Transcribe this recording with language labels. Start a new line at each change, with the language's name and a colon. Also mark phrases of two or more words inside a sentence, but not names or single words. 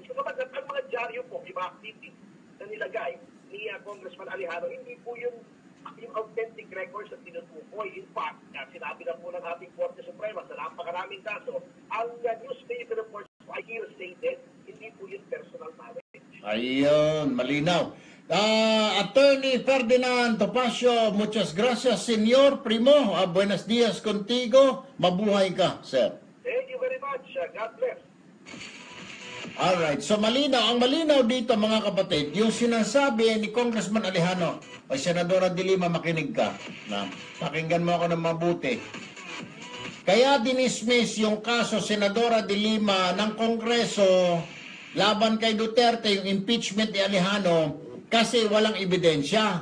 Filipino: Kapag ang mga dyaryo po, yung mga activities na nilagay ni Congressman Alejandro, hindi po yung
English: authentic records
Filipino: na tinutukoy.
English: In fact,
Filipino: sinabi na po ng ating Korte Suprema sa napakaraming kaso, ang
English: newspaper reports
Filipino: ay hearsay, hindi po yung
English: personal knowledge.
Filipino: Ayun, malinaw. Attorney Ferdinand Topacio,
Spanish: muchas gracias, Senyor Primo. Buenos días contigo.
Filipino: Mabuhay ka, sir.
English: Thank you very much. God bless. Alright, so
Filipino: malinaw. Ang malinaw dito, mga kapatid, yung sinasabi ni Congressman Alejandro, o Senadora de Lima, makinig ka. Pakinggan mo ako ng mabuti. Kaya dinismiss yung kaso Senadora de Lima ng Kongreso laban kay Duterte, yung impeachment ni Alejandro, kasi walang ebidensya.